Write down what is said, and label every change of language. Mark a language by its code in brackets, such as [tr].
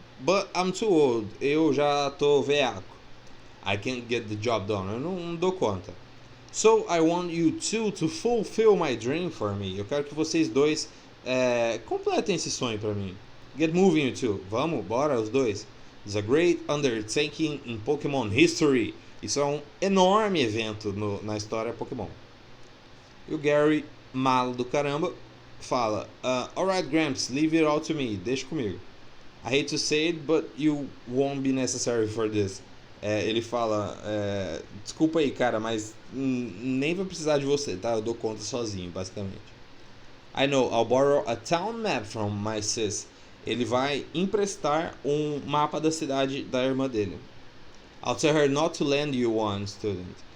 [en] But I'm too old, [pt] eu já tô veaco. [en] I can't get the job done, [pt] eu não dou conta. [en] So I want you two to fulfill my dream for me. [pt] Eu quero que vocês dois completem esse sonho para mim. [en] Get moving, you two. [pt] Vamos, bora, os dois. [en] It's a great undertaking in Pokémon history. [pt] Isso é um enorme evento na história Pokémon. E o Gary, malo do caramba, fala: [en] Alright, Gramps, leave it all to me. [pt] Deixa comigo. [en] I hate to say it, but you won't be necessary for this. [pt] Ele fala: desculpa aí, cara, mas nem vai precisar de você, tá? Eu dou conta sozinho, basicamente. [en] I know, I'll borrow a town map from my sis. [pt] Ele vai emprestar um mapa da cidade da irmã dele. [en] I'll tell her not to lend you one, student.